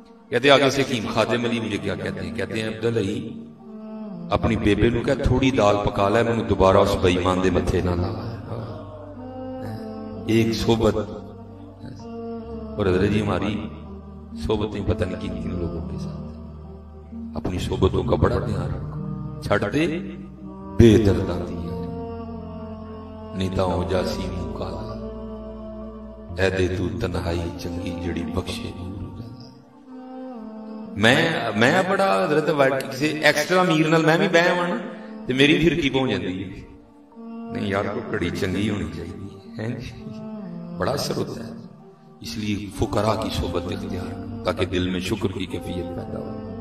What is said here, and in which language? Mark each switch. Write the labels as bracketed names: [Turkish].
[Urdu] کہتے آگے سے حکیم خادم علی مجھے کیا کہتے ہیں [Punjabi] عبدالحی اپنی بیبے نو کہ تھوڑی دال پکا لے میں دوبارہ اس بے ایمان دے متھے نہ لا. [Urdu] ایک صحبت. اور حضرت جی ہماری صحبتیں پتہ نہیں کن لوگوں کے ساتھ. اپنی صحبتوں کا بڑا دھیان رکھو. [Punjabi] چھڑ دے بے درداں دیا نیتا ہو جاسی منہ کالا اے دے تو تنہائی چنگی جڑی بخشے. میں بڑا حضرت کسی ایکسٹرا امیر نال میں بھی بہ آواں تے میری پھرکی پہنچ جاندی ہے. نہیں یار کوئی کڑی چنگی ہونی چاہیے. [Urdu] بڑا اثر ہوتا ہے. اس لیے فقراء کی صحبت اختیار تاکہ دل میں شکر کی کیفیت پیدا ہو.